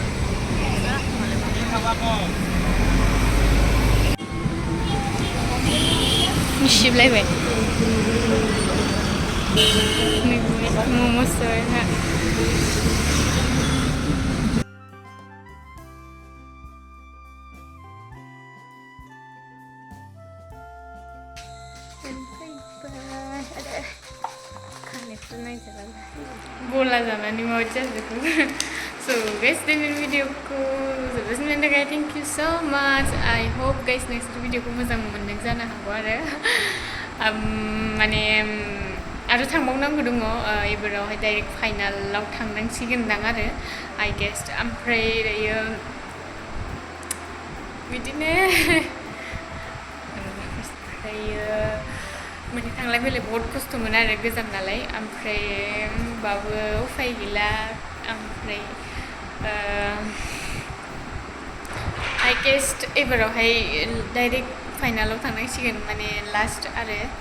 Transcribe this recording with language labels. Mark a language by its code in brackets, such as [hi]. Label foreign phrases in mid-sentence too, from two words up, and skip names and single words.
[brx] मिसिबलायबाय मम'सो ना गला जानानै माबायदि जाजोबखो [en] so guys [brx] दिनैनि भिडिअखौ जोबोद थाखाय [en] thank you so much I hope guys next [brx] भिडिअखौ मोजां मोनदों जानो हागौ आरो माने आरो थांबावनांगौ दङ एबारावहाय डाइरेक्ट फाइनालाव थांनांसिगोनदां आरो [en] I guess [brx] ओमफ्राय दायो बिदिनो माने थांलाय फैलाय बहुत खस्थ'मोन आरो गोजान नालाय ओमफ्राय होमबाबो उफाय गैला ओमफ्राय [en] I guess [brx] एबारावहाय डाइरेक्ट फाइनालाव थांनांसिगोन माने लास्ट आरो